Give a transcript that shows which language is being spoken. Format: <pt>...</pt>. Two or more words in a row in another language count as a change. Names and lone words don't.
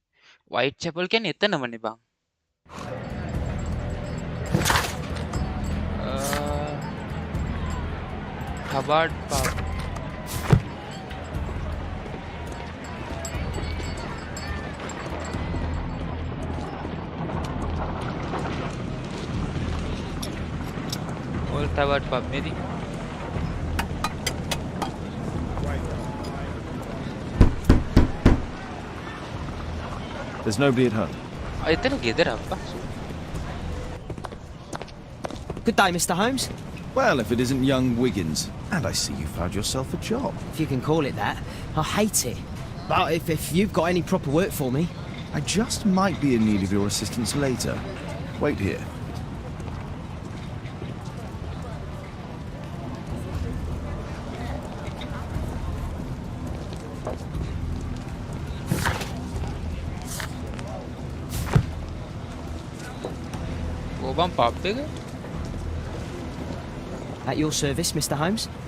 <si>Whitechapel කියන්නේ එතනමනේ බං.</si> <en>Hubbard pub. Old Hubbard pub maybe. There's nobody at home.</en> <si>එතන ගෙදර අප්පා.</si> <en>Good day, Mr. Holmes. Well, if it isn't young Wiggins. And I see you found yourself a job. If you can call it that. I hate it. But if you've got any proper work for me... I just might be in need of your assistance later. Wait here.</en> <si>ඕබන් පබ් එක?</si> <en>At your service, Mr. Holmes.</en>